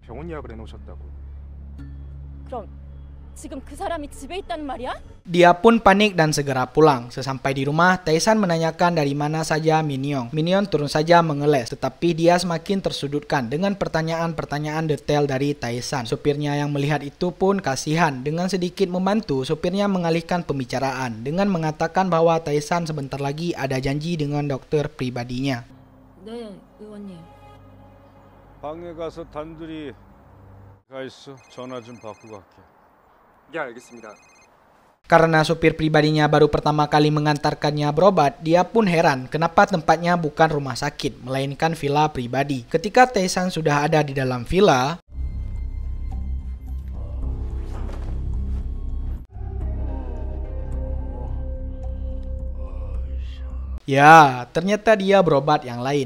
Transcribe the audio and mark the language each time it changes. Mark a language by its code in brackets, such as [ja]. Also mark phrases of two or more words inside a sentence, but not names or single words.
[ko] 병원 예약을 해놓으셨다고. 그럼 지금 그 사람이 집에 있다는 말이야? [id] Dia pun panik dan segera pulang. Sesampai di rumah, Tae-san menanyakan dari mana saja Min Young. Min Young turun saja mengeles, tetapi dia semakin tersudutkan dengan pertanyaan-pertanyaan detail dari Tae-san. Supirnya yang melihat itu pun kasihan. Dengan sedikit membantu, supirnya mengalihkan pembicaraan dengan mengatakan bahwa Tae-san sebentar lagi ada janji dengan dokter pribadinya. [ko] 네, 의원님. 방에 가서 단둘이 가 있어. 전화 좀 받고 갈게. 예, 알겠습니다. [id] Karena supir pribadinya baru pertama kali mengantarkannya berobat, dia pun heran kenapa tempatnya bukan rumah sakit, melainkan villa pribadi. Ketika Tae-san sudah ada di dalam villa, ya, ternyata dia berobat yang lain.